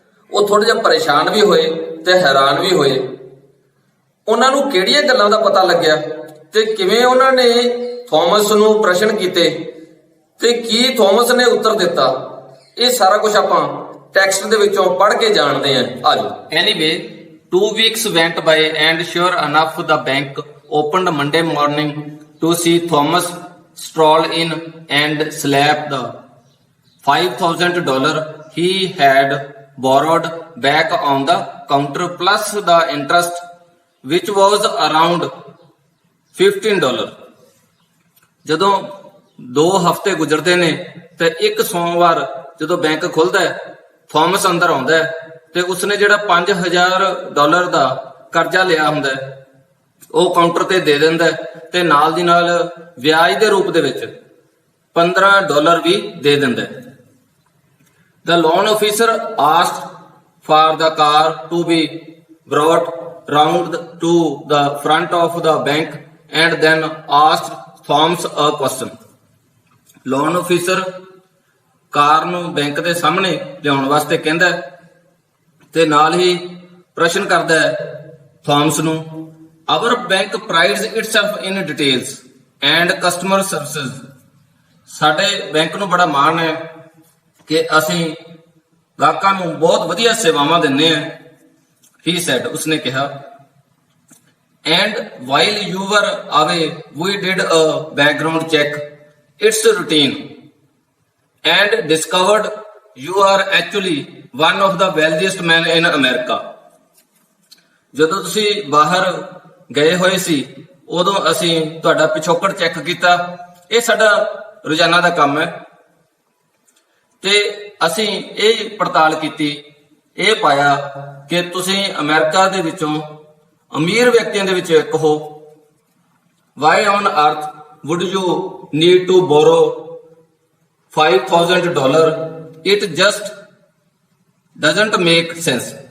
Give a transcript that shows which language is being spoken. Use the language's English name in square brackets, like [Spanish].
[Punjabi] ਉਹ ਥੋੜੇ ਜਿਹਾ ਪਰੇਸ਼ਾਨ ਵੀ ਹੋਏ ਤੇ ਹੈਰਾਨ ਵੀ ਹੋਏ। ਉਹਨਾਂ ਨੂੰ ਕਿਹੜੀਆਂ ਗੱਲਾਂ ਦਾ ਪਤਾ ਲੱਗਿਆ ਤੇ ਕਿਵੇਂ ਉਹਨਾਂ ਨੇ ਥੋਮਸ ਨੂੰ ਪ੍ਰਸ਼ਨ ਕੀਤੇ ਤੇ ਕੀ ਥੋਮਸ ਨੇ ਉੱਤਰ ਦਿੱਤਾ, ਇਹ ਸਾਰਾ ਕੁਝ ਆਪਾਂ ਟੈਕਸਟ ਦੇ ਵਿੱਚੋਂ ਪੜ੍ਹ ਕੇ ਜਾਣਦੇ ਹਾਂ। ਆਜੋ। [English] Anyway 2 weeks went by and sure enough the bank opened Monday morning to see Thomas stroll in and slap the $5,000 he had borrowed back on the counter plus the interest which was around $15. [Punjabi] ਜਦੋਂ 2 ਹਫ਼ਤੇ ਗੁਜ਼ਰਦੇ ਨੇ ਤੇ ਇੱਕ ਸੋਮਵਾਰ ਜਦੋਂ bank ਖੁੱਲਦਾ ਹੈ, Thomas ਅੰਦਰ ਆਉਂਦਾ ਹੈ ਤੇ ਉਸਨੇ ਜਿਹੜਾ $5000 ਦਾ ਕਰਜ਼ਾ ਲਿਆ ਹੁੰਦਾ ਹੈ ਉਹ ਕਾਊਂਟਰ ਤੇ ਦੇ ਦਿੰਦਾ ਹੈ ਤੇ ਨਾਲ ਦੀ ਨਾਲ ਵਿਆਜ ਦੇ ਰੂਪ ਦੇ ਵਿੱਚ $15 ਵੀ ਦੇ ਦਿੰਦਾ ਹੈ। [English] The loan officer asked for the car to be brought round to the front of the bank and then asked Thomas a question. [Punjabi] Loan officer ਕਾਰ ਨੂੰ ਬੈਂਕ ਦੇ ਸਾਹਮਣੇ ਲਿਆਉਣ ਵਾਸਤੇ ਕਹਿੰਦਾ ਹੈ ਤੇ ਨਾਲ ਹੀ ਪ੍ਰਸ਼ਨ ਕਰਦਾ ਹੈ ਥਾਮਸ ਨੂੰ, [English] Our bank prides itself in details and customer services. [Punjabi] ਸਾਡੇ ਬੈਂਕ ਨੂੰ ਬੜਾ ਮਾਣ ਹੈ ਕਿ ਅਸੀਂ ਗਾਹਕਾਂ ਨੂੰ ਬਹੁਤ ਵਧੀਆ ਸੇਵਾਵਾਂ ਦਿੰਦੇ ਹਾਂ। [English] He said, [Punjabi] ਉਸਨੇ ਕਿਹਾ, [English] And while you were away, we did a background check. It's routine. And discovered you are actually one of the wealthiest men in America. [Punjabi] ਜਦੋਂ ਤੁਸੀਂ ਬਾਹਰ ਗਏ ਹੋਏ ਸੀ ਉਦੋਂ ਅਸੀਂ ਤੁਹਾਡਾ ਪਿਛੋਕੜ ਚੈੱਕ ਕੀਤਾ। ਇਹ ਸਾਡਾ ਰੋਜ਼ਾਨਾ ਦਾ ਕੰਮ ਹੈ ਤੇ ਅਸੀਂ ਇਹ ਪੜਤਾਲ ਕੀਤੀ, ਇਹ ਪਾਇਆ ਕਿ ਤੁਸੀਂ ਅਮਰੀਕਾ ਦੇ ਵਿੱਚੋਂ ਅਮੀਰ ਵਿਅਕਤੀਆਂ ਦੇ ਵਿੱਚੋਂ ਇੱਕ ਹੋ। [English] Why on earth would you need to borrow $5,000? It just doesn't make sense.